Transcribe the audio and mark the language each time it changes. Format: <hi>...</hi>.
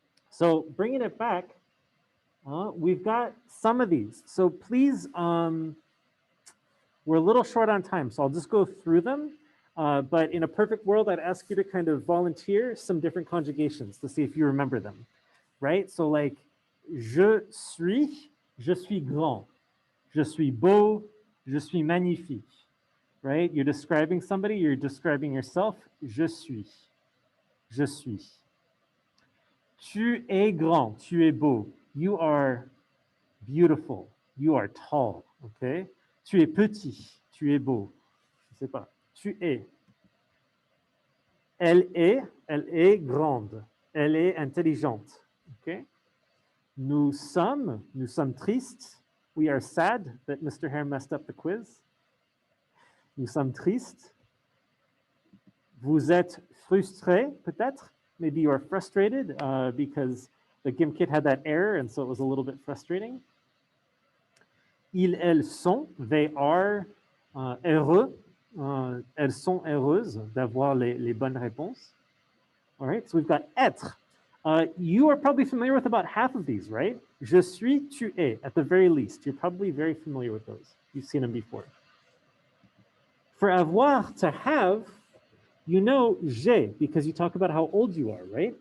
<en>So bringing it back, we've got some of these. So please, we're a little short on time, so I'll just go through them. But in a perfect world, I'd ask you to kind of volunteer some different conjugations to see if you remember them. Right? So like,</en> <fr>je suis grand, je suis beau, je suis magnifique.</fr> <en>Right? You're describing somebody, you're describing yourself.</en> <fr>Je suis. Je suis. Tu es grand, tu es beau.</fr> <en>You are beautiful. You are tall. Okay?</en> <fr>Tu es petit, tu es beau. Je sais pas. Tu es. Elle est grande. Elle est intelligente. Okay? Nous sommes tristes.</fr> <en>We are sad that Mr. Hare messed up the quiz.</en> <fr>Nous sommes tristes. Vous êtes frustré, peut-être.</fr> <en>Maybe you are frustrated because the GimKit had that error, and so it was a little bit frustrating.</en> <fr>Ils, elles sont,</fr> <en>they are</en> <fr>heureux. Elles sont heureuses d'avoir les bonnes réponses.</fr> <en>All right, so we've got être. You are probably familiar with about half of these, right?</en> <fr>Je suis, tu es,</fr> <en>at the very least. You're probably very familiar with those. You've seen them before. For avoir, to have, you know j'ai, because you talk about how old you are, right?</en>